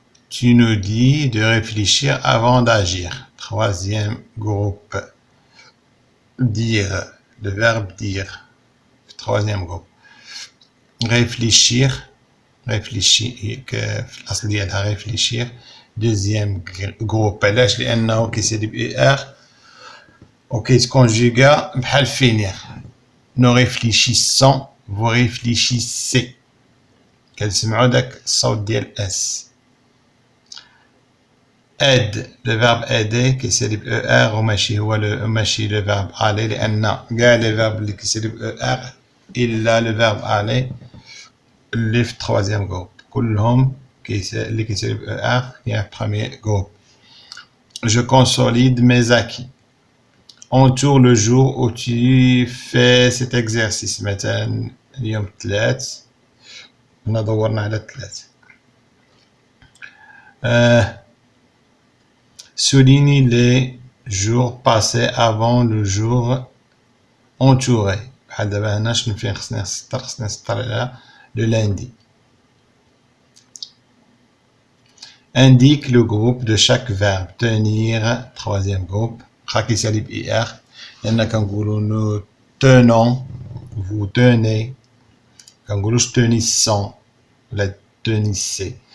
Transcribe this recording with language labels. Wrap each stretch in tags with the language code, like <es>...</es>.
<fr>Tu nous dis de réfléchir avant d'agir. Troisième groupe dire, le verbe dire. Troisième groupe réfléchir</fr> <ar>في الأصل ديالها</ar> <fr>réfléchir. deuxième groupe</fr> <ar>علاش لأنه كيسالي ب ER وكيتكونجوغا بحال finir.</ar> <fr>nous réfléchissons vous réfléchissez</fr> <ar>كنسمعوا داك الصوت ديال اس.</ar> <fr>aide le verbe aider</fr> <ar>كيسالي ب ER وماشي هو ماشي</ar> <fr>le verbe aller</fr> <ar>لأن كاع لي verbe اللي كيسالي ب ER إلا le verbe aller اللي في</ar> <fr>troisième groupe</fr> <ar>كلهم اللي كيسالي ب ER هي</ar> <fr>premier groupe. je consolide mes acquis. entoure le jour où tu fais cet exercice.</fr> <ar>مثلا اليوم الثلاث هنا دورنا على الثلاث.</ar> <fr>souligne les jours passés avant le jour entouré.</fr> <ar>بحال دابا هنا شنو فين خصني نسطر على</ar> <fr>le lundi. indique le groupe de chaque verbe. tenir troisième groupe</fr> <ar>خا كيسالي ب ER لأن كنقولو</ar> <fr>nous tenons vous tenez</fr> <ar>كنقولوش</ar> <fr>tenissons ولا tenissez.</fr>